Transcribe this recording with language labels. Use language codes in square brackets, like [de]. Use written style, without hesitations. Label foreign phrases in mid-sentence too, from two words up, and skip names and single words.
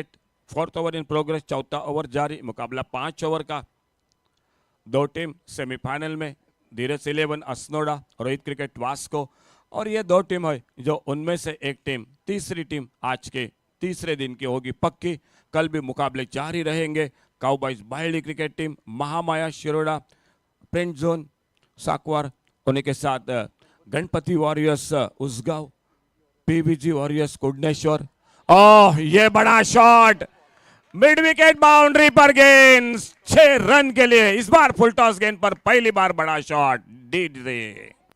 [en] 4th over in progress, [hi] चौथा ओवर जारी, मुकाबला 5 ओवर का। 2 टीम सेमीफाइनल में, धीरज 11 असनोडा, रोहित क्रिकेट वास्को, और ये 2 टीम है जो उनमें से एक टीम, तीसरी टीम आज के तीसरे दिन की होगी पक्की। कल भी मुकाबले जारी रहेंगे। काउबॉयज बायली क्रिकेट टीम, महामाया शिरोडा, प्रिंट जोन साकवार, उन्हीं के साथ गणपति वॉरियर्स उसगांव, पीवीजी वॉरियर्स कुडनेश्वर। ओह, ये बड़ा शॉट, [en] mid wicket boundary [hi] पर गेंद, 6 रन के लिए। इस बार [en] full toss [hi] गेंद पर पहली बार बड़ा शॉट, डीड रे।